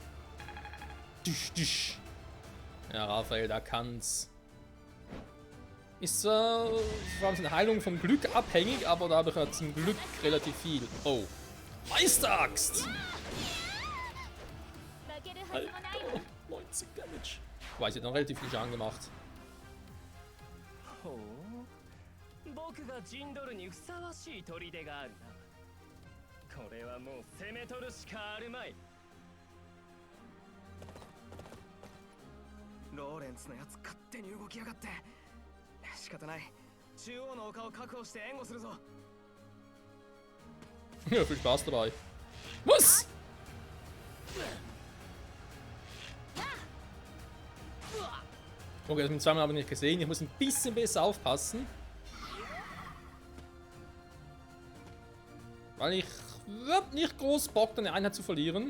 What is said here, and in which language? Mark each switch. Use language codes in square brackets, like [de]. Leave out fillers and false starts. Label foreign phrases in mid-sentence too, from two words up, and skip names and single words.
[de] Düsch, düsch. Ja, Raphael, da kann's. Ist vor allem seine Heilung vom Glück abhängig, aber da habe ich ja zum Glück relativ viel. Oh. Meisteraxt! Alter, 90 Damage. Weiß ich, dann relativ viel Schaden gemacht. [ja] ほう僕が陣取るにふさわしい砦があるな。これはもう攻め取るしかあるまい。ローレンツのやつ勝手に動きやがって。仕方ない。中央の丘を確保して援護するぞ。 [de] Ja, viel Spaß dabei. Was? Okay, das mit zweimal habe ich nicht gesehen. Ich muss ein bisschen besser aufpassen. Weil ich hab nicht groß Bock, eine Einheit zu verlieren.